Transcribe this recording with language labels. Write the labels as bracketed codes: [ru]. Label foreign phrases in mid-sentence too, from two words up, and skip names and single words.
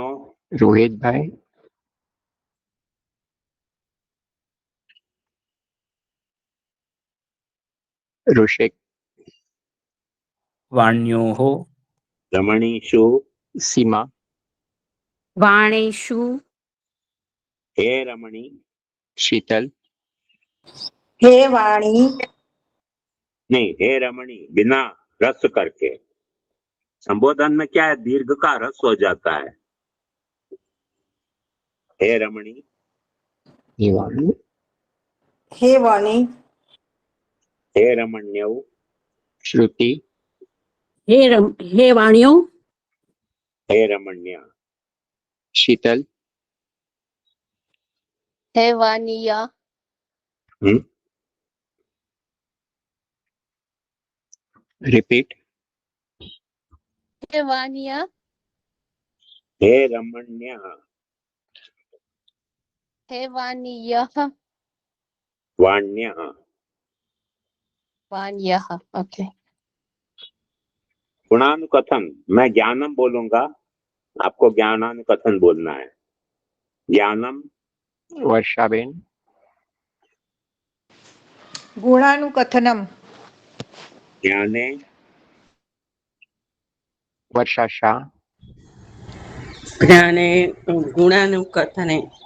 [sa] रोहित भाई, ऋषिक, वाण्योः, रमणीषु, सीमा, वाणीषु, हे रमणी, शीतल, हे वाणी, [hi] नहीं, [sa] हे रमणी [hi] बिना रस करके। संबोधन में क्या है, दीर्घ का रस हो जाता है। [sa] हे रमणी, दीवानी, हे वाणी, हे रमण्यौ, श्रुति, हे वाण्यो, हे रमण्या, शीतल, हे वाणिया, [hi] रिपीट, [sa] हे वाणिया, हे रमण्य, हे वाणियः, वाण्य। वाण्यः, [hi] ओके। [sa] गुणानुकथन, [hi] मैं ज्ञानम बोलूंगा, आपको ज्ञानानुकथन बोलना है। [sa] ज्ञानम, वर्षाबेन, गुणानुकथनम, ज्ञाने, वर्षा शाह, ज्ञाने गुणानुकथने